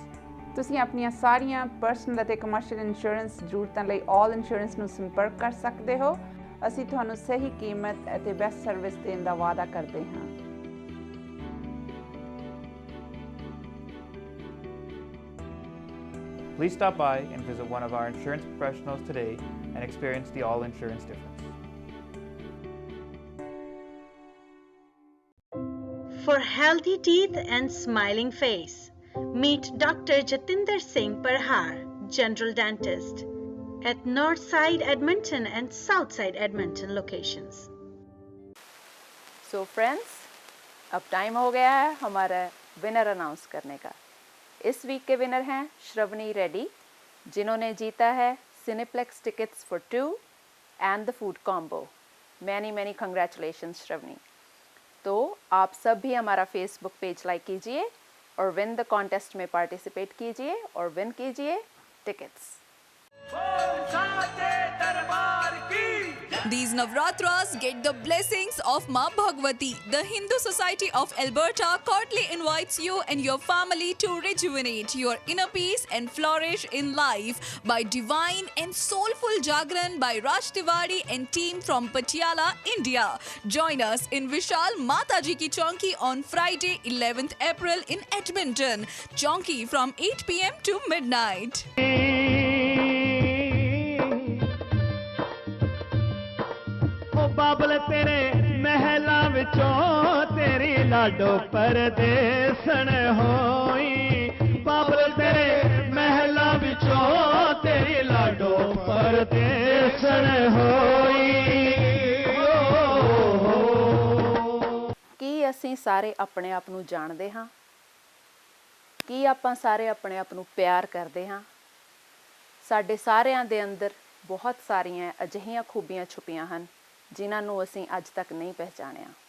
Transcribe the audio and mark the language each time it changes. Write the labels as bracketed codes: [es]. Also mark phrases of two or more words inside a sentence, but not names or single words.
[pa] ਤੁਸੀਂ ਆਪਣੀਆਂ ਸਾਰੀਆਂ ਪਰਸਨਲ ਅਤੇ [en] commercial insurance [pa] ਜ਼ਰੂਰਤਾਂ ਲਈ ਆਲ ਇੰਸ਼ੋਰੈਂਸ ਨੂੰ ਸੰਪਰਕ ਕਰ ਸਕਦੇ ਹੋ। ਅਸੀਂ ਤੁਹਾਨੂੰ ਸਹੀ ਕੀਮਤ ਅਤੇ [en] best service [pa] ਦੇਣ ਦਾ ਵਾਅਦਾ ਕਰਦੇ ਹਾਂ। [en] Please stop by and visit one of our insurance professionals today and experience the All Insurance difference. For healthy teeth and smiling face, meet Dr. Jatinder Singh Parhar, General Dentist, at Northside Edmonton and Southside Edmonton locations. So friends, [hi] अब टाइम हो गया है हमारा [en] winner announce [hi] करने का। इस वीक के विनर हैं श्रवणी रेड्डी, जिन्होंने जीता है [en] Cineplex tickets for 2 and the food combo. Many congratulations [hi] श्रवणी। तो आप सब भी हमारा [en] Facebook page [hi] लाइक कीजिए और [en] win the contest [hi] में पार्टिसिपेट कीजिए और विन कीजिए टिकट्स। [en] These Navratras get the blessings of Ma Bhagwati. The Hindu Society of Alberta cordially invites you and your family to rejuvenate your inner peace and flourish in life by divine and soulful Jagran by Raj Tiwari and team from Patiala, India. Join us in Vishal Mataji Ki Chonki on Friday, 11th April in Edmonton. Chonki from 8 p.m. to midnight. [pa] ਬਾਬਲ ਤੇਰੇ ਮਹਿਲਾਂ ਵਿਚੋਂ ਤੇਰੀ ਲਾਡੋ ਪਰਦੇਸਣ ਹੋਈ ਬਾਬਲ ਤੇਰੇ ਮਹਿਲਾਂ ਵਿਚੋਂ ਤੇਰੀ ਲਾਡੋ ਪਰਦੇਸਣ ਹੋਈ ਕੀ ਅਸੀਂ ਸਾਰੇ ਆਪਣੇ ਆਪ ਨੂੰ ਜਾਣਦੇ ਹਾਂ? ਕੀ ਆਪਾਂ ਸਾਰੇ ਆਪਣੇ ਆਪ ਨੂੰ ਪਿਆਰ ਕਰਦੇ ਹਾਂ? ਸਾਡੇ ਸਾਰਿਆਂ ਦੇ ਅੰਦਰ ਬਹੁਤ ਸਾਰੀਆਂ ਅਜਿਹੀਆਂ ਖੂਬੀਆਂ ਛੁਪੀਆਂ ਹਨ ਜਿਨ੍ਹਾਂ ਨੂੰ ਅਸੀਂ ਅੱਜ ਤੱਕ ਨਹੀਂ ਪਹਿਚਾਣਿਆ।